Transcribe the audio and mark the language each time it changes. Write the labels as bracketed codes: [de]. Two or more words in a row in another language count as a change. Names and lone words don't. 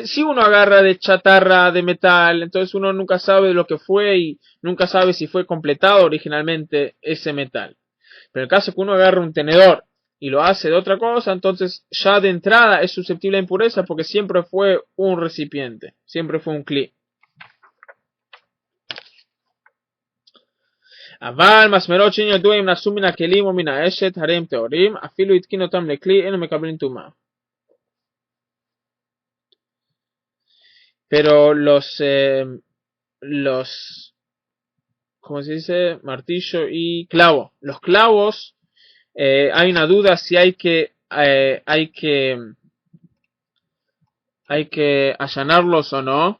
[es] Si uno agarra de chatarra de metal, entonces uno nunca sabe lo que fue y nunca sabe si fue completado originalmente ese metal. Pero en el caso que uno agarra un tenedor y lo hace de otra cosa, entonces ya de entrada es susceptible a impureza porque siempre fue un recipiente, siempre fue un kli. [he] אבל מסמרות שאין ידוע אם נעשו מן הכלים או מן האשת, הרי הם טהורים, אפילו התקין אותם לכלי, אינו מקבלים טומאה. [es] Pero ¿cómo se dice? Martillo y clavo. Los clavos, hay una duda si hay que allanarlos o no.